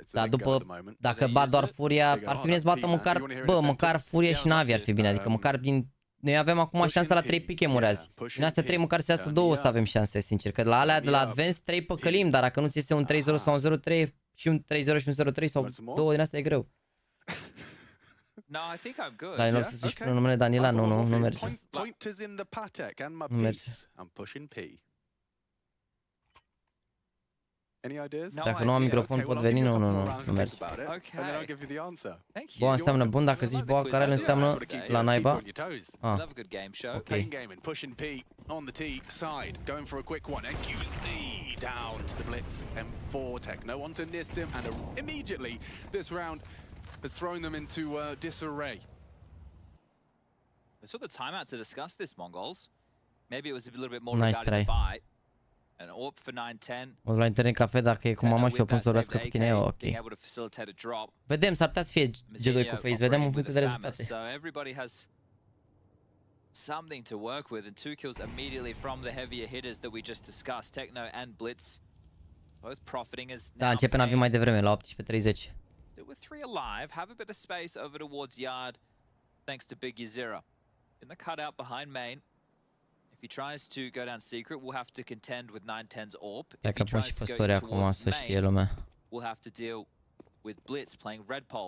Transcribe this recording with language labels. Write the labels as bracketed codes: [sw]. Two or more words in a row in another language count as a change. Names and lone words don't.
[ro] Dar după, dacă bat doar Furia, ar fi bine să bată măcar, măcar Furia și Navi ar fi bine. Adică măcar din... Noi avem acum șansa la 3 pichemuri azi. Din astea 3 măcar să iasă 2 să avem șanse, sincer. Că la alea de la Advanced 3 păcălim, dar dacă nu ți este un 3-0 sau un 0-3 și un 3-0 și un 0-3 sau 2 din astea e greu. [en] No, I think I'm good. [ro] Dar în loc să zici până numele Danila, nu merge. Nu merge. Dacă nu am microfon pot veni? Nu merge. Boa înseamnă bun, dacă zici boa, care înseamnă la naiba? Ah. Ok. [en] On the T side, going for a quick one, and QC down to the blitz. M4 Tech, no one to miss him, and immediately this round has thrown them into disarray. They took the timeout to discuss this, Mongols. Maybe it was a little bit more regarding the buy. An AWP for 9-10. [ro] O la [en] internet cafe [ro] dacă e cu mama și o pun să vorbească cu tine, ok. Vedem, s-ar putea să fie G2 cu Face, vedem în funcție de rezultate. [en] So everybody has something to work with, and 2 kills immediately from the heavier hitters that we just discussed. Techno and Blitz both profiting as [ro] Da, începe NAVI mai devreme, la 18:30. [en] Still with 3 alive, have a bit of space over towards Yard, thanks to Big Yazira. In the cutout behind main. If he tries to go down secret, we'll have to contend with 9-10's AWP. If he tries to go in towards main, we'll have to deal with Blitz playing red pole.